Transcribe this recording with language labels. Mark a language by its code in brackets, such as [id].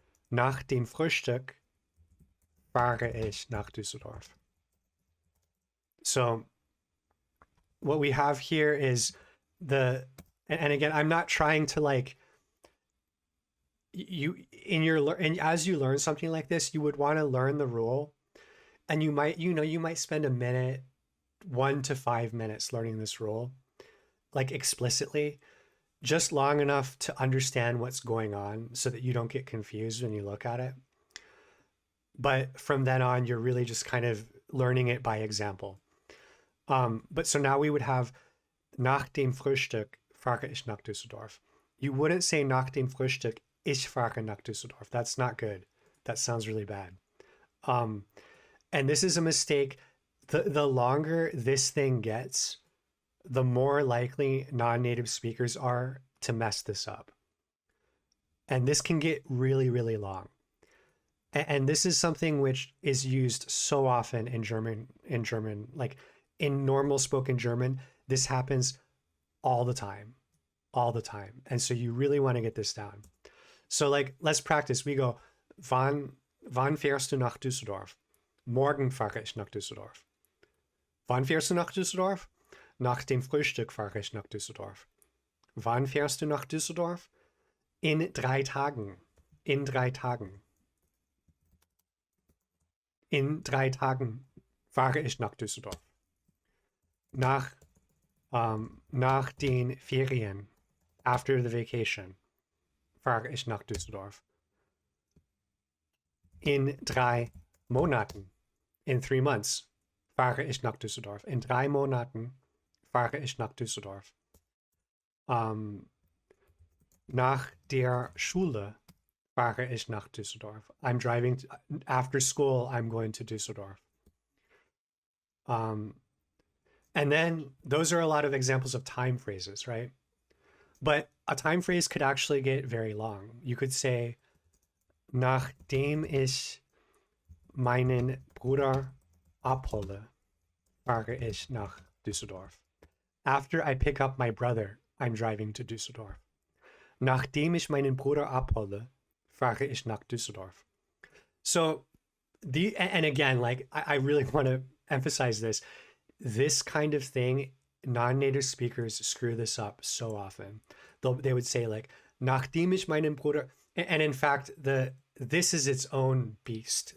[de] Nach dem Frühstück fahre ich nach Düsseldorf. [en] So what we have here is and again, I'm not trying to like, and as you learn something like this, you would want to learn the rule, and you might spend a minute, 1 to 5 minutes learning this rule, like explicitly, just long enough to understand what's going on so that you don't get confused when you look at it. But from then on, you're really just kind of learning it by example. But so now we would have [de] nach dem Frühstück fahre ich nach Düsseldorf. [en] You wouldn't say [de] nach dem Frühstück ich fahre nach Düsseldorf. [en] That's not good. That sounds really bad. And this is a mistake. The longer this thing gets, the more likely non-native speakers are to mess this up. And this can get really, really long. And this is something which is used so often in German, like in normal spoken German, this happens all the time. And so you really want to get this down. So like, let's practice. We go, [de] wann fährst du nach Düsseldorf? Morgen fahre ich nach Düsseldorf. Wann fährst du nach Düsseldorf? Nach dem Frühstück fahre ich nach Düsseldorf. Wann fährst du nach Düsseldorf? In 3 Tagen. In 3 Tagen. In 3 Tagen fahre ich nach Düsseldorf. Nach den Ferien, [en] after the vacation, [de] fahre ich nach Düsseldorf. In 3 Monaten, [en] in 3 months, [de] fahre ich nach Düsseldorf. In 3 Monaten fahre ich nach Düsseldorf. Nach der Schule fahre ich nach Düsseldorf. [en] I'm driving after school. I'm going to Düsseldorf. And then those are a lot of examples of time phrases, right? But a time phrase could actually get very long. You could say, [de] nachdem ich meinen Bruder abhole, fahre ich nach Düsseldorf. [en] After I pick up my brother, I'm driving to Düsseldorf. [de] Nachdem ich meinen Bruder abhole, fahre ich nach Düsseldorf. [en] So and again, like I really want to emphasize this. This kind of thing, non-native speakers screw this up so often. They would say like, [de] nachdem ich meinen Bruder, [en] and in fact, this is its own beast.